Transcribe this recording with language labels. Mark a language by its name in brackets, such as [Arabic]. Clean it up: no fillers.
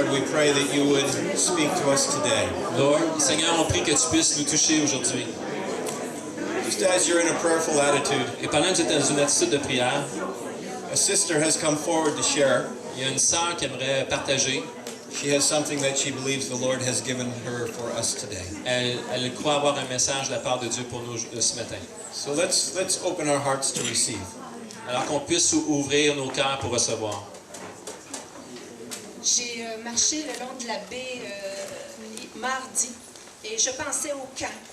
[English] pray that you would speak to us today. [French] Lord, Seigneur, on prie que tu puisses nous toucher aujourd'hui. [English] Just as you're in a prayerful attitude, [French] Et pendant que tu es dans une attitude de prière, [English] a sister has come forward to share. [French] il y a une sœur qui aimerait partager. [English] She has something that she believes the Lord has given her for us today. [French] Elle croit avoir un message de la part de Dieu pour nous ce matin. [English] So let's open our hearts to receive. [French] Alors qu'on puisse ouvrir nos cœurs pour recevoir. J'ai marché le long de la baie mardi et je pensais au camp.